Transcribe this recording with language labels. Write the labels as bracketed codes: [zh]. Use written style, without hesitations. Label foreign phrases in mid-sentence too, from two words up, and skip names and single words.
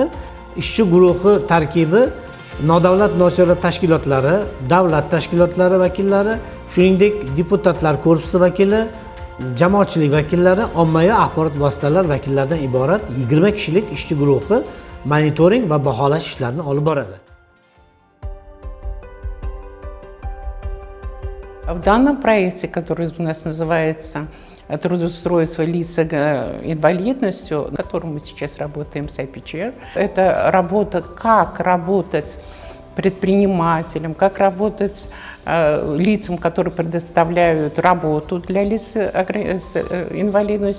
[uz] Ishchi guruhi tarkibi nodavlat nojo'ra tashkilotlari, davlat tashkilotlari vakillari, shuningdek deputatlar korpusi vakili, jamoatchilik vakillari, ommaviy axborot vositalar vakillaridan iborat 20 kishilik ishchi guruhi monitoring va baholash ishlarini olib boradi. [ru] В данном проекте, который у нас называется «Трудоустройство лиц с инвалидностью», в котором мы сейчас работаем с IPHR, это работа, как работать предпринимателям, как работать лицам, которые предоставляют работу для лиц с инвалидностью.